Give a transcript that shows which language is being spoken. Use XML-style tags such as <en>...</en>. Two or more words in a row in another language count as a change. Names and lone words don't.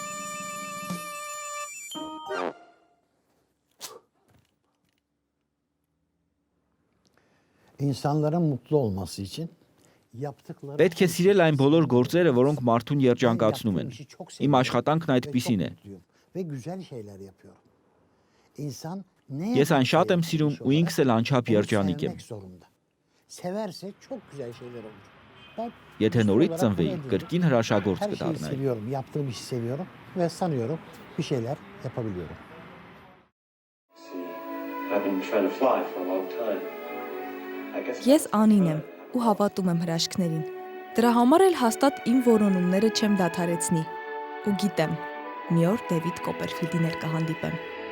<tr>İnsanların mutlu olması için yaptıkları</tr> <hy>Պետք է սիրել այն բոլոր գործերը, որոնք մարդուն երջանկացնում են։ Իմ աշխատանքն այդպիսին է։</hy> <tr>Ve güzel şeyler yapıyorum. İnsan ne</tr> <hy>Ես այն</hy> <tr>yaparsa</tr> <hy>շատ եմ</hy> <tr>yapsın</tr> <hy>սիրում</hy> <tr>iş</tr> <hy>ու ինքս էլ անչափ</hy> <tr>onu</tr> <hy>երջանիկ եմ։</hy> <tr>sevmek zorunda. Severse çok güzel şeyler olur. Ben</tr> <hy>Եթե</hy> <tr>güçlü</tr> <hy>նորից</hy> <tr>olarak</tr> <hy>ծնվեի,</hy> <tr>bunu ediyorum.</tr> <hy>կրկին հրաշագործ</hy> <tr>Her şeyi</tr> <hy>կդառնայի։</hy> <tr>seviyorum. Yaptığım işi seviyorum ve sanıyorum bir şeyler yapabiliyorum.</tr> <en>See, I've been trying to fly for a long time. I guess</en> <hy>Ես Անին եմ ու հավատում եմ հրաշքներին։ Դրա համար էլ հաստատ իմ որոնումները չեմ դադարեցնի։ Ու գիտեմ, մի օր Դեվիդ Կոպերֆիլդի ներկա հանդիպեմ։</hy>